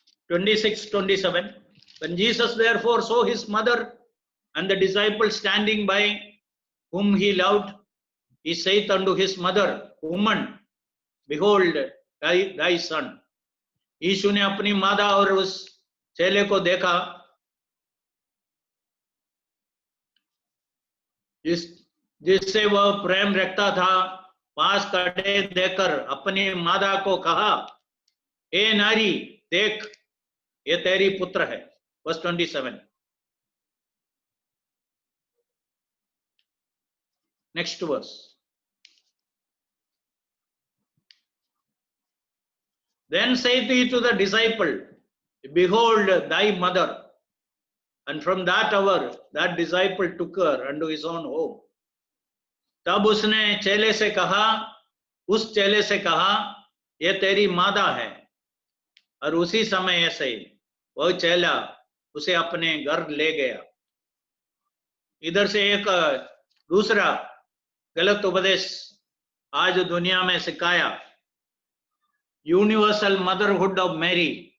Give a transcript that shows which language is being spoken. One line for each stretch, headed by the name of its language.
English: 26:27, when Jesus therefore saw his mother and the disciples standing by whom he loved, he saith unto his mother, woman, behold thy son।
Hindi: यीशु ने अपनी माता और उस चेले को देखा जिससे वह प्रेम रखता था, पास खड़े देखकर अपनी माता को कहा, ए नारी, देख ये तेरी पुत्र है।
English: Verse 27। Next verse, then saith he to the disciple, behold thy mother, and from that hour that disciple took her unto his own home।
Hindi: तब उसने चेले से कहा, उस चेले से कहा, ये तेरी माता है, और उसी समय ऐसे ही वह चेला उसे अपने घर ले गया। इधर से एक दूसरा गलत उपदेश आज दुनिया में सिखाया, यूनिवर्सल मदरहुड ऑफ मैरी।